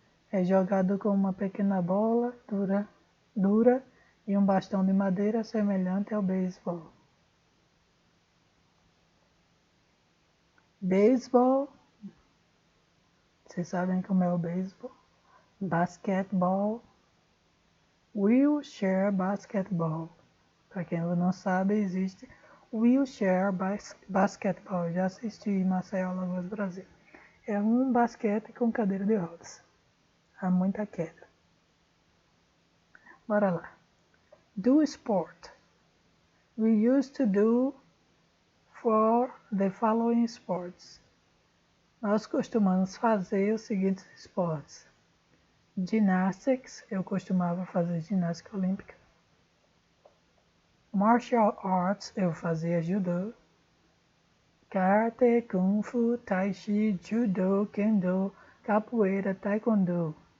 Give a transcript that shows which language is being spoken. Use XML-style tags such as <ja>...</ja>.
<pt>É jogado com uma pequena bola dura e um bastão de madeira semelhante ao beisebol. Beisebol, vocês sabem como é o beisebol? Basquetebol, wheelchair basketball. Para quem não sabe, existe wheelchair basketball. Já assisti em Maceió, Alagoas, Brasil. É um basquete com cadeira de rodas. Há muita queda. Bora lá.</pt> <en>Do sport. We used to do for the following sports.</en> <pt>Nós costumamos fazer os seguintes esportes. Gymnastics, eu costumava fazer ginástica olímpica. Martial arts, eu fazia judô. Karate, kung fu, tai chi, judo, kendo, capoeira, taekwondo.</pt>